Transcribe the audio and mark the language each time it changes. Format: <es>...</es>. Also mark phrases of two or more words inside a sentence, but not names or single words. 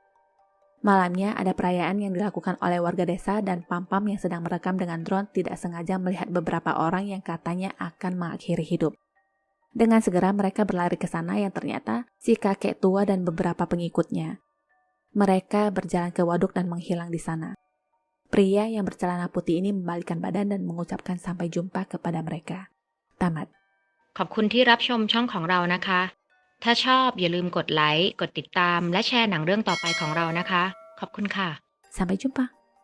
<id>Malamnya ada perayaan yang dilakukan oleh warga desa dan pam-pam yang sedang merekam dengan drone tidak sengaja melihat beberapa orang yang katanya akan mengakhiri hidup. Dengan segera mereka berlari ke sana yang ternyata si kakek tua dan beberapa pengikutnya. Mereka berjalan ke waduk dan menghilang di sana. Pria yang bercelana putih ini membalikkan badan dan mengucapkan sampai jumpa kepada mereka. Tamat.</id> <th>ขอบคุณที่รับชมช่องของเรานะคะ ถ้าชอบอย่าลืมกดไลค์ กดติดตาม และแชร์หนังเรื่องต่อไปของเรานะคะ ขอบคุณค่ะ</th> <id>Sampai jumpa.</id>